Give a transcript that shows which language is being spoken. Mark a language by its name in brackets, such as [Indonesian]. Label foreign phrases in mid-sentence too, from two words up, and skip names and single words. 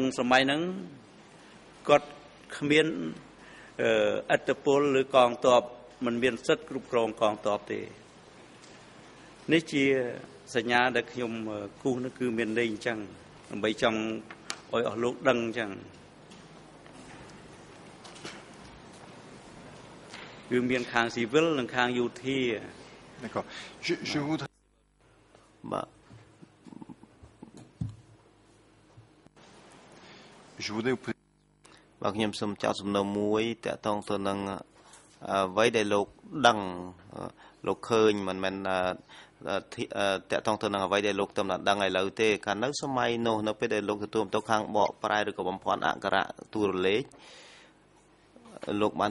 [Khmer] សម័យហ្នឹងគាត់គ្មានឥទ្ធិពលឬកងទ័ពមិនមានសិទ្ធិគ្រប់គ្រងកងទ័ពទេនេះជាសញ្ញាដែលខ្ញុំគូសនោះគឺមានន័យអញ្ចឹងដើម្បីចង់ឲ្យអស់លោកដឹងអញ្ចឹងគឺមានខាងស៊ីវិលនិងខាងយោធា [French] D'accord. Je voudrais. Je voudrais vous poser. [Khmer] បាទខ្ញុំសូមចោទសំណួរមួយតកតងទៅនឹងអ្វីដែលលោកដឹងលោកឃើញមិនមែនតកតងទៅនឹងអ្វីដែលលោកតំណាក់ដឹងឥឡូវទេកាល នៅសម័យនោះនៅពេលដែលលោកទទួលទៅខាងបកប្រែឬក៏បំភាន់អក្សរទូរលេខលោកបាន